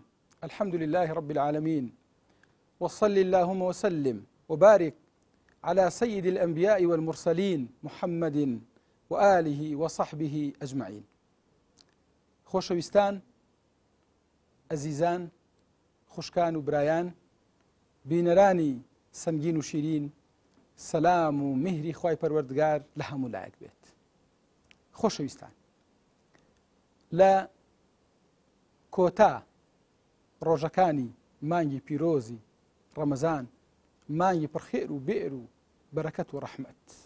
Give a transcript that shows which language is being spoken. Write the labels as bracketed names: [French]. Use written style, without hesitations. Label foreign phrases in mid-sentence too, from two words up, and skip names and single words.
[Arabic] الحمد لله رب العالمين، وصل اللهم وسلم وبارك على سيد الأنبياء والمرسلين محمد وآله وصحبه أجمعين. [Central Kurdish] خۆشەویستان، ئەزیزان، خوشکان و برایان، بینەرانی سەمگین و شیرین، سەلام و میهری خوای پەروەردگار لە هەموو لایەک بێت. خۆشەویستان، لە کۆتا ڕۆژەکانی مانگی پیرۆزی ڕەمەزان، مانگی پڕخێر و بێر و بەرەکەت و ڕەحمەت،